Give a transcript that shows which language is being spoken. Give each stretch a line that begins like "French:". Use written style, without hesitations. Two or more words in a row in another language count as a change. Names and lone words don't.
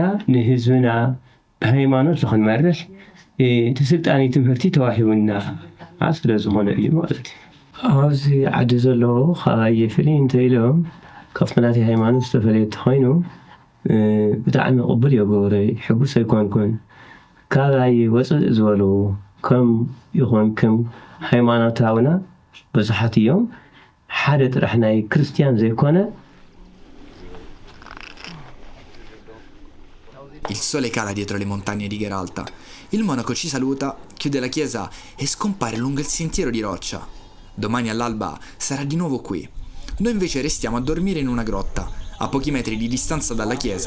Tigrinya: ንህዝብና ብሃይማኖት ንኽንመርሕ እቲ ስልጣን ትምህርቲ ተዋሂቡና ስለ ዝኾነ እዩ ማለት እዩ። ኣብዚ ዓዲ ዘለዎ ኸባየ ፍልይ እንተኢሎም ካብቲ ናተይ ሃይማኖት ዝተፈለየ ኮይኑ ብጣዕሚ ቅቡል የገብረይ ሕጉስ ኣይኮንኩን። ካባይ ወፅእ ዝበሉ ከም ይኹን ከም ሃይማኖታውና ብዙሓት እዮም። ሓደ ጥራሕ ናይ ክርስቲያን ዘይኮነ
Italian: Il sole cala dietro le montagne di Gheralta. Il monaco ci saluta, chiude la chiesa e scompare lungo il sentiero di roccia. Domani all'alba sarà di nuovo qui. Noi invece restiamo a dormire in una grotta, a pochi metri di distanza dalla chiesa.